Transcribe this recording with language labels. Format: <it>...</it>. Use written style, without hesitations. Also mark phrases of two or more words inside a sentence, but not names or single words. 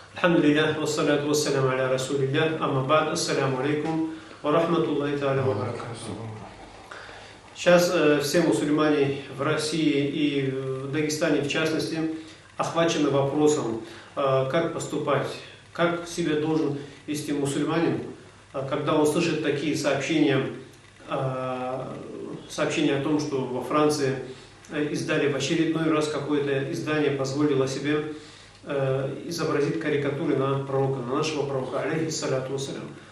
<ar>الحمد لله، والصلاة والسلام على رسول الله، أما بعد، السلام عليكم ورحمة الله تعالى وبركاته.</ar> <ru>Сейчас все мусульмане в России и в Дагестане, в частности, охвачены вопросом, как поступать, как себя должен вести мусульманин, когда он слышит такие сообщения о том, что во Франции издали в очередной раз какое-то издание, позволило себе изобразить карикатуры на пророка, на нашего пророка,</ru> <ar>عليه الصلاة والسلام.</ar>